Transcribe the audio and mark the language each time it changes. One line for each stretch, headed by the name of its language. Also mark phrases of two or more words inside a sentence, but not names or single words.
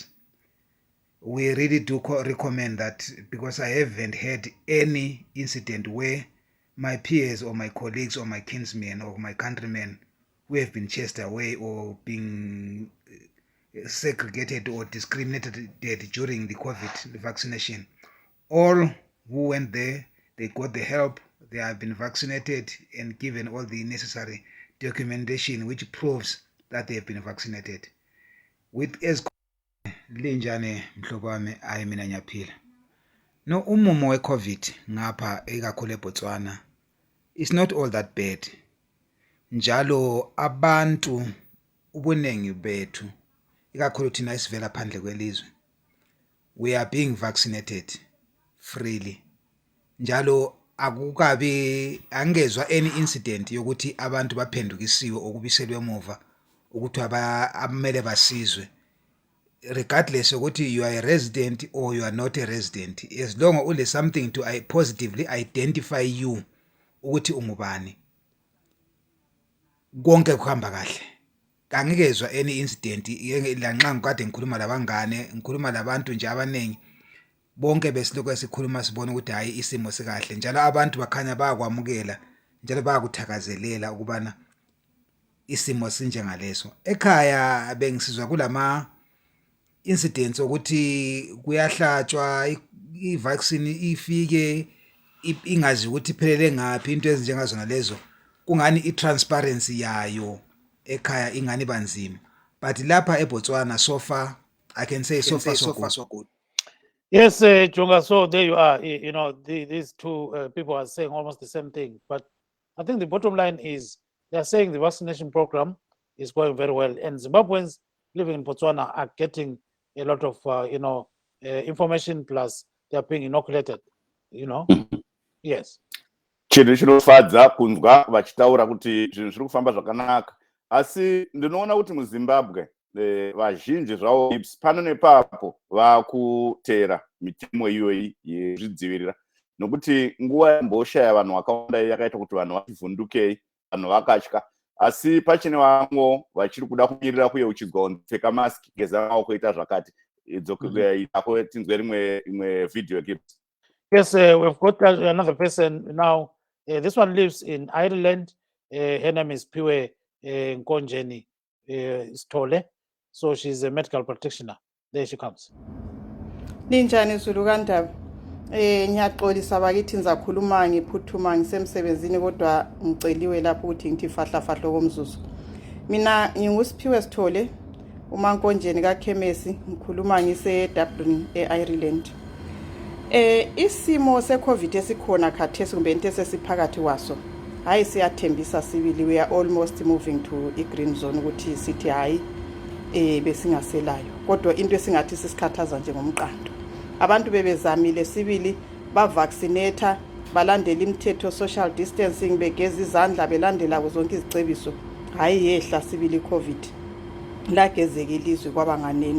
English: We really do recommend that, because I haven't had any incident where my peers or my colleagues or my kinsmen or my countrymen who have been chased away or being segregated or discriminated during the COVID vaccination. All who went there, they got the help, they have been vaccinated and given all the necessary documentation which proves that they have been vaccinated.
North Ndebele: With as linjane mhlobo wami ayi mina ngiyaphila. No umumo we-COVID ngapha ekakhulu eBotswana
English: it's not all that bad.
North Ndebele: Njalo abantu ubunengi bethu ikakhulu thina esivela phandle kwelizwe
English: we are being vaccinated freely.
North Ndebele: Njalo akukabe angezwa
English: any incident
North Ndebele: yokuthi abantu baphendukisiwe okubiselwe emuva ukuthi abamele basizwe, regardless ukuthi
English: you are a resident or you are not a resident, as long as
North Ndebele: ule
English: something to positively identify you
North Ndebele: ukuthi ungubani, konke kuhamba kahle. Kangikezwa
English: any incident
North Ndebele: lanxa ngikade ngikhuluma labangane, ngikhuluma labantu nje abanengi, bonke besiloko sikhuluma sibona ukuthi hayi isimo sikahle, njalo abantu bakhanya bayakwamukela njalo bayakuthakazelela ukubana isimo sinjengaleso. Ekhaya bengisizwa kulama incidents ukuthi kuyahlatshwa i-vaccine ifike ingazi ukuthi iphelele ngapi, into ezinjengazona lezo kungani i-transparency yayo ekhaya ingani banzima.
English: But lapha eBotswana so far I can say so far so good. Yes, Jonga, so there you are. You know, these two people are saying almost the same thing. But I think the bottom line is they're saying the vaccination program is going very well. And Zimbabweans living in Botswana are getting a lot of, information, plus they're being inoculated, Yes.
Shona: Chinhu chinofadza kunzwa vachitaura kuti zvinhu zviri kufamba zvakanaka, asi ndinoona kuti muZimbabwe vazhinji zvavo pano nepapo vakutera mitemo iyoyi yezvidzivirira, nokuti nguva yamboshaya vanhu vakawanda yakaita kuti vanhu vativhundukei, vanhu vakatya, asi pachine vamwe vachiri kuda kumirira kuyeuchidzwa kupfeka mask, geza maoko, ita zvakati. Idzoako tinzwe rimwe
English: video clips. Yes, we've got another person now. This one lives in Ireland. Her name is Piwe Nkonjeni Stole. So she's a medical practitioner. There she comes.
North Ndebele: Ninjani Zulu kandaba. Ngiyaxolisa bakithi ngizakhuluma ngiphuthuma ngisemsebenzini kodwa ngiceliwe lapho ukuthi ngithi fahla komzuzu. Mina ngingusiphiwe Sithole, uMankonjeni kaKhemesi, ngikhuluma ngise Dublin eIreland. Isimo seCovid esikhona khathesi kumbe into esesiphakathi waso, hayi siyathembisa sibili,
English: we are almost moving to a green zone
North Ndebele: ukuthi sithi hayi besingaselayo, kodwa into esingathi sisikhathaza njengomqando. Abantu bebezamile sibili bavaccinate, balandela imithetho
English: social distancing,
North Ndebele: begeza izandla, belandela zonke izicebiso, hayi yehla sibili iCovid lagezeke ilizwe kwabanganeno.